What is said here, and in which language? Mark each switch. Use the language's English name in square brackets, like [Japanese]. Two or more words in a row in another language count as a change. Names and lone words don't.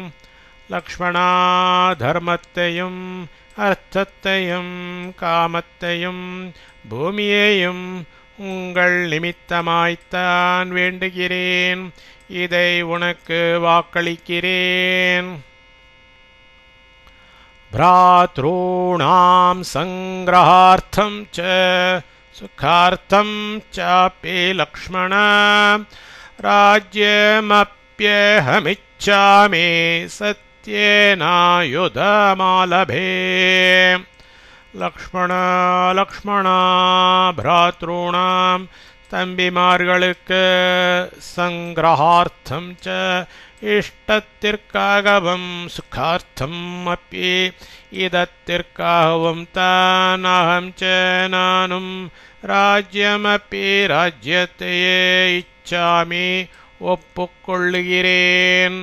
[Tamil] லக்ஷ்மணா தர்மத்தையும் அர்த்தத்தையும் காமத்தையும் பூமியையும் உங்கள் நிமித்தமாய்த்தான் வேண்டுகிறேன். இதை உனக்கு வாக்களிக்கிறேன். [Sanskrit] भ्रातॄणां संग्रहार्थं च सुखार्थं चापि लक्ष्मण राज्यमप्यहमिच्छामि सत्येनायुधमालभे. लक्ष्मण लक्ष्मण भ्रातॄणां [Tamil] தம்பிமார்களுக்கு [Sanskrit] संग्रहार्थं च [Tamil] இஷ்டத்திற்காகவும் [Sanskrit] सुखार्थं अपि [Tamil] இதத்திற்காகவும் தான் [Sanskrit] अहं च [Tamil] நானும் ராஜ்யமப்பி ராஜ்யத்தையே இச்சாமி ஒப்புக்கொள்ளுகிறேன்.